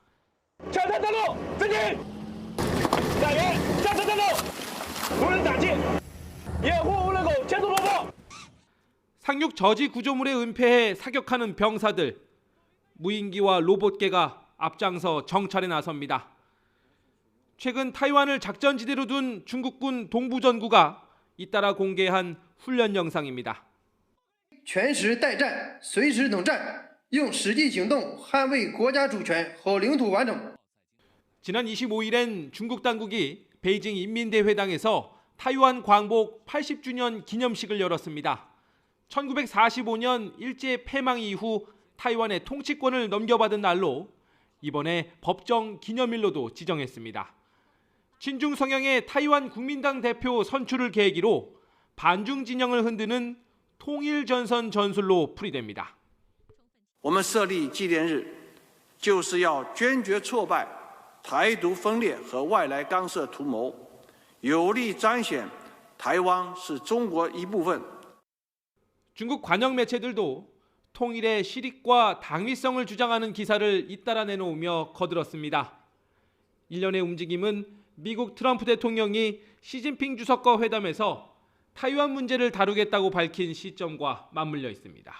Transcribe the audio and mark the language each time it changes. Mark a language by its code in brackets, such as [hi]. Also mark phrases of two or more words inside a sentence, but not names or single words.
[ko] 상륙 저지 구조물에 은폐해 사격하는 병사들, 무인기와 로봇계가 앞장서 정찰에 나섭니다. 최근 타이완을 작전지대로 둔 중국군 동부전구가 잇따라 공개한 훈련 영상입니다. [zh] 全时待战，随时等战，用实际行动捍卫国家主权和领土完整。 [ko] 지난 25일엔 중국 당국이 베이징 인민대회당에서 타이완 광복 80주년 기념식을 열었습니다. 1945년 일제 패망 이후 타이완의 통치권을 넘겨받은 날로 이번에 법정 기념일로도 지정했습니다. 친중 성향의 타이완 국민당 대표 선출을 계기로 반중 진영을 흔드는 통일전선 전술로 풀이됩니다. [zh] 我们设立纪念日，就是要坚决挫败台独分裂和外来干涉图谋，有力彰显台湾是中国一部分。 [ko] 중국 관영 매체들도 통일의 실익과 당위성을 주장하는 기사를 잇따라 내놓으며 거들었습니다. 일련의 움직임은 미국 트럼프 대통령이 시진핑 주석과 회담에서 타이완 문제를 다루겠다고 밝힌 시점과 맞물려 있습니다.